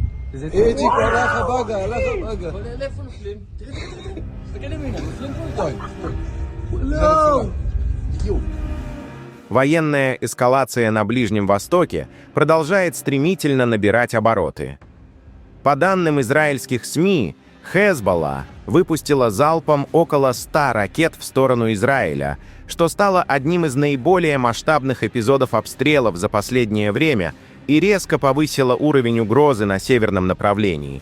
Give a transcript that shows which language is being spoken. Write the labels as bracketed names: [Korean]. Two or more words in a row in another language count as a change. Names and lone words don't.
[Hebrew] איציק, הלך הבאגה, הלך הבאגה. לאיפה נופלים? תראה, תסתכל ימינה, נופלים כל הזמן. לא! [Russian] Военная эскалация на Ближнем Востоке продолжает стремительно набирать обороты. По данным израильских СМИ, Хезболла выпустила залпом около 100 ракет в сторону Израиля, что стало одним из наиболее масштабных эпизодов обстрелов за последнее время и резко повысило уровень угрозы на северном направлении.